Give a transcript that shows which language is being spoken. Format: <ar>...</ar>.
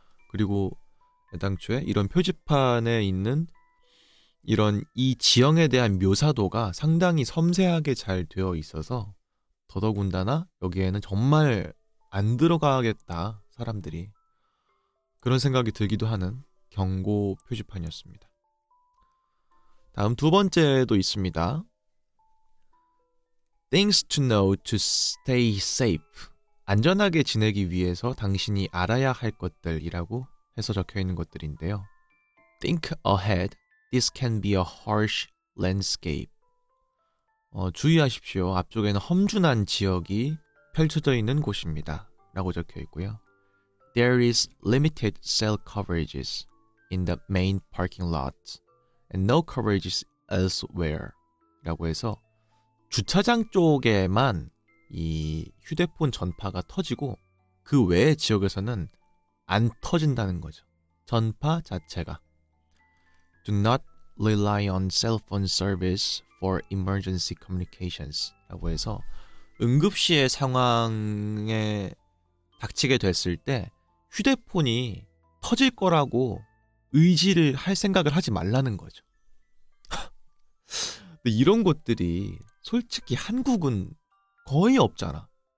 <ko>그리고 애당초에 이런 표지판에 있는 이런 이 지형에 대한 묘사도가 상당히 섬세하게 잘 되어 있어서 더더군다나 여기에는 정말 안 들어가겠다 사람들이, 그런 생각이 들기도 하는 경고 표지판이었습니다. 다음 두 번째도 있습니다.</ko> <en>Things to know to stay safe.</en> <ko>안전하게 지내기 위해서 당신이 알아야 할 것들이라고 해서 적혀 있는 것들인데요.</ko> <en>Think ahead. This can be a harsh landscape.</en> <ko>주의하십시오. 앞쪽에는 험준한 지역이 펼쳐져 있는 곳입니다. 라고 적혀 있고요.</ko> <en>There is limited cell coverages in the main parking lot and no coverages elsewhere.</en> <ko>라고 해서 주차장 쪽에만 이 휴대폰 전파가 터지고 그 외의 지역에서는 안 터진다는 거죠. 전파 자체가.</ko> <en>Do not rely on cell phone service for emergency communications.</en> <ko>라고 해서 응급시의 상황에 닥치게 됐을 때 휴대폰이 터질 거라고 의지를 할 생각을 하지 말라는 거죠. 근데 이런 곳들이 솔직히 한국은 거의 없잖아.</ko>